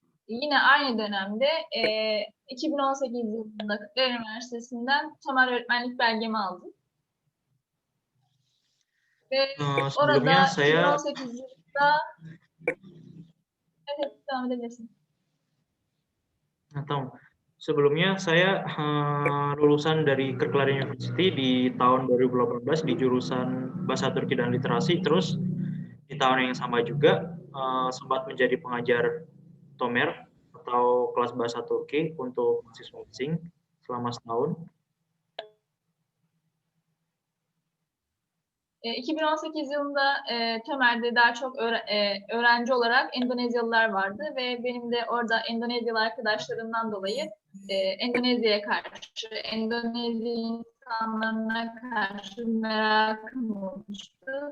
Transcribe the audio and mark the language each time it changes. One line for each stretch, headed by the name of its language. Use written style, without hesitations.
Turkish: Yine aynı dönemde 2018 yılında Kırklareli Üniversitesi'nden temel öğretmenlik belgemi aldım. Ve
Indonesian: Sebelumnya
Turkish: orada
Indonesian: saya
Turkish: 2018 yılında evet, devam edebilirsin. Tamam.
Indonesian: Sebelumnya saya lulusan dari Kırklareli University di tahun 2018 di jurusan Bahasa Turki dan Literasi. Terus di tahun yang sama juga sempat menjadi pengajar Tomer atau kelas bahasa Turki untuk mahasiswa asing selama setahun.
Turkish: 2018 yılında Tömer'de daha çok öğrenci olarak Endonezyalılar vardı ve benim de orada Endonezyalı arkadaşlarımdan dolayı Endonezya'ya karşı, Endonezya insanlarına karşı merakım olmuştu.